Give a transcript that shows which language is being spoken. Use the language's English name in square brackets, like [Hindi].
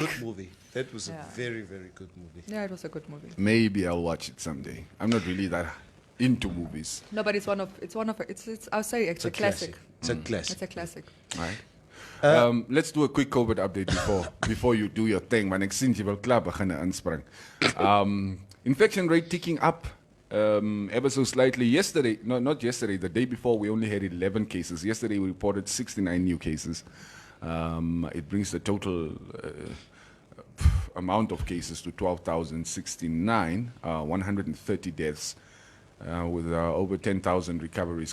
[English] good movie. That was Yeah. a very, very good movie. Yeah, it was a good movie. Maybe I'll watch it someday. I'm not really that into movies. No, but it's I'll say it's a classic. It's a classic. It's a classic. All right. Let's do a quick COVID update before you do your thing. [Afrikaans] Maar ek sien jy wil klaar begin inspring. [English] Infection rate ticking up ever so slightly. Yesterday, no, not yesterday, the day before we only had 11 cases. Yesterday we reported 69 new cases. It brings the total amount of cases to 12,069, 130 deaths with over 10,000 recoveries.